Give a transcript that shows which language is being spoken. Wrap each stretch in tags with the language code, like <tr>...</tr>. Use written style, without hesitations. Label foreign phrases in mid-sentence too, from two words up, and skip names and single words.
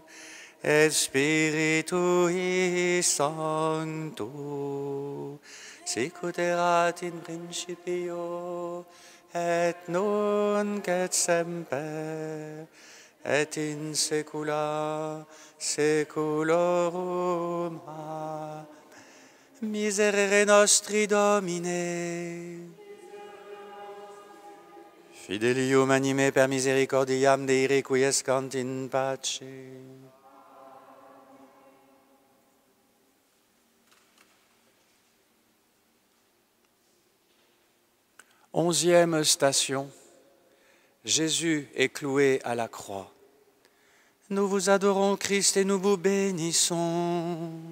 <la>et Spiritui Sancto, sicut erat in principio, et nunc et semper, et in saecula saeculorum. Amen. Miserere nostri, Domine. Fidelium anime per misericordiam Dei requiescant in pace.</la> <fr>Onzième station. Jésus est cloué à la croix. Nous vous adorons, Christ, et nous vous bénissons.</fr>